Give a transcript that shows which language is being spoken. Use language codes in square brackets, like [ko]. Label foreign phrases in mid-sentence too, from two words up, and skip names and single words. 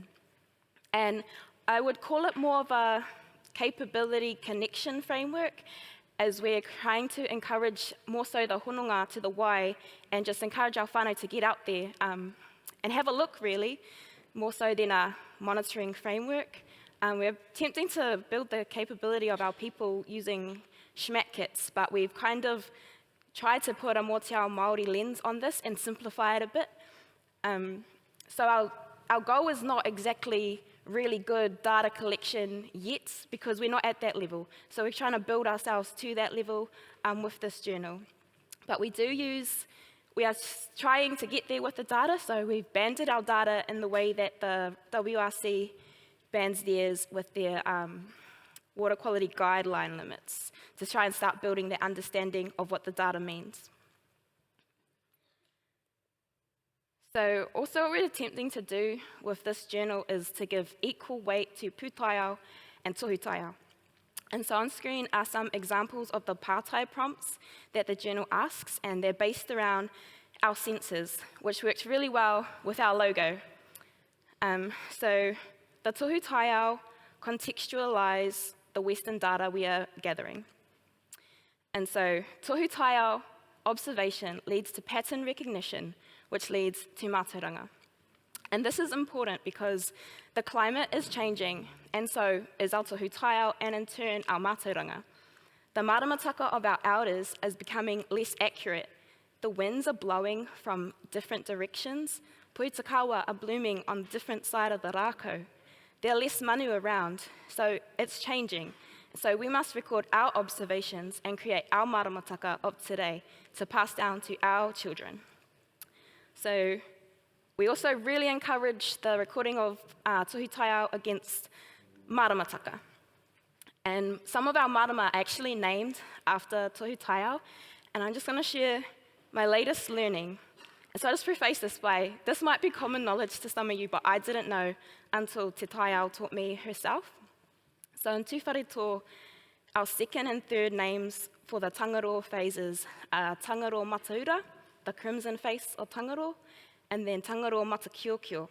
[en] And I would call it more of a capability connection framework, as we're trying to encourage more so the hononga to the wai and just encourage our whānau to get out there and have a look, really, more so than a monitoring framework. We're attempting to build the capability of our people using SHMAT kits, but we've kind of tried to put a more [mi] te ao Māori [en] lens on this and simplify it a bit. So our goal is not exactly really good data collection yet, because we're not at that level. So we're trying to build ourselves to that level with this journal. But we are trying to get there with the data, so we've banded our data in the way that the WRC bands theirs with their water quality guideline limits, to try and start building the understanding of what the data means. So also what we're attempting to do with this journal is to give equal weight to pūtaiao and [mi] tohu taiao. [en] And so on screen are some examples of the pātai prompts that the journal asks, and they're based around our senses, which works really well with our logo. So the [mi] tohu taiao [en] contextualize the Western data we are gathering. And so [mi] tohu taiao [en] observation leads to pattern recognition, which leads to mātauranga. And this is important because the climate is changing, and so is our [mi] tohu taiao, [en] and in turn, our mātauranga. The maramataka of our elders is becoming less accurate. The winds are blowing from different directions. Puitakawa are blooming on the different side of the rākau. There are less manu around, so it's changing. So we must record our observations and create our maramataka of today to pass down to our children. So we also really encourage the recording of [mi] tohu taiao [en] against maramataka. And some of our marama are actually named after [mi] tohu taiao, [en] and I'm just going to share my latest learning. And so I'll just preface this by, this might be common knowledge to some of you, but I didn't know until Te Taiao taught me herself. So in Tūwharetoa, our second and third names for the tangaro phases are tangaro mataura, the crimson face of tangaro, and then tangaro matakiokio.